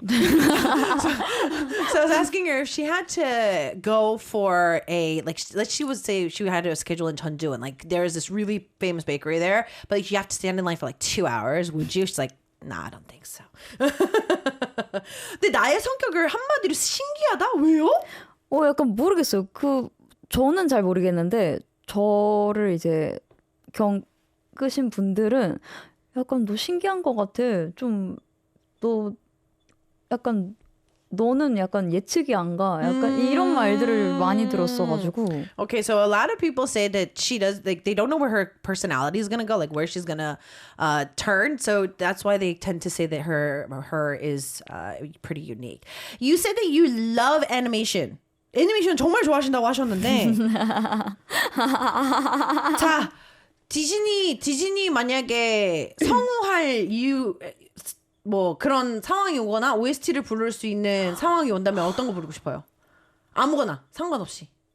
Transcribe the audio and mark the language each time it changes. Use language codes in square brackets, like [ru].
[en] So I was asking her if she had to go for she would say she had a schedule in Jeonju and like there's this really famous bakery there, but like, you have to stand in line for like 2 hours. Would you? She's like, nah, I don't think so. [ko] 근데 나의 성격을 한마디로 신기하다? 왜요? 약간 모르겠어요. 저는 잘 모르겠는데 저를 이제 겪으신 분들은 약간 너 신기한 것 같아. 좀 너 약간 너는 약간 예측이 안 가. 약간 이런 말들을 많이 들었어가지고. [en] Okay, so a lot of people say that she does, like, they don't know where her personality is going to go, like where she's going to turn. So that's why they tend to say that her is pretty unique. You said that you love animation. [ko] 애니메이션 정말 좋아하신다고 하셨는데. 자, 디즈니 만약에 성우할 뭐 그런 상황이 오거나 OST를 부를 수 있는 상황이 온다면 어떤 거 부르고 싶어요? 아무거나 상관없이.